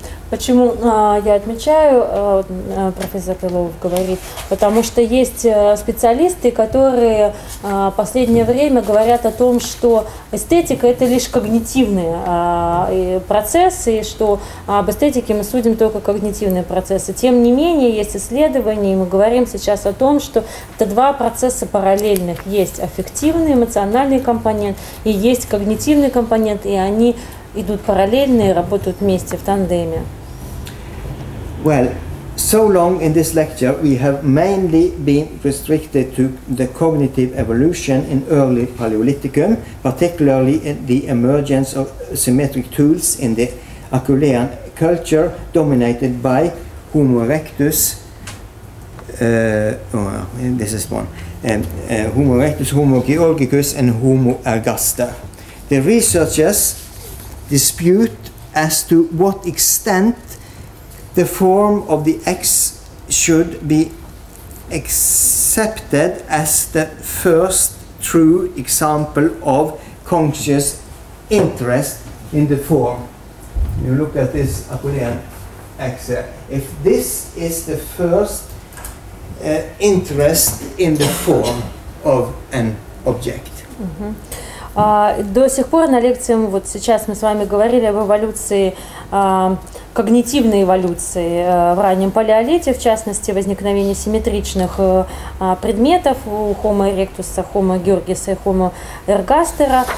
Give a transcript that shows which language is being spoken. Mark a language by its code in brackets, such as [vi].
[ru] Почему я отмечаю, профессор Пер говорит, потому что есть специалисты, которые в последнее время говорят о том, что эстетика – это лишь когнитивные процессы, и что об эстетике мы судим только когнитивные процессы. Тем не менее, есть исследования, и мы говорим сейчас о том, что это два процесса параллельных. Есть аффективный, эмоциональный компонент, и есть когнитивный компонент, и они идут параллельно и работают вместе в тандеме. [en] Well, so long in this lecture we have mainly been restricted to the cognitive evolution in early Paleolithicum, particularly in the emergence of symmetric tools in the Apulean culture dominated by Homo erectus. This is one. Homo erectus, Homo georgicus, and Homo ergaster. The researchers dispute as to what extent the form of the X should be accepted as the first true example of conscious interest in the form. You look at this Apollonian axis. If this is the first interest in the form of an object. [ru] До сих пор на лекции, вот сейчас мы с вами говорили об эволюции, когнитивной эволюции в раннем палеолите, в частности, возникновение симметричных предметов у Homo erectus, Homo georgis и Homo ergaster.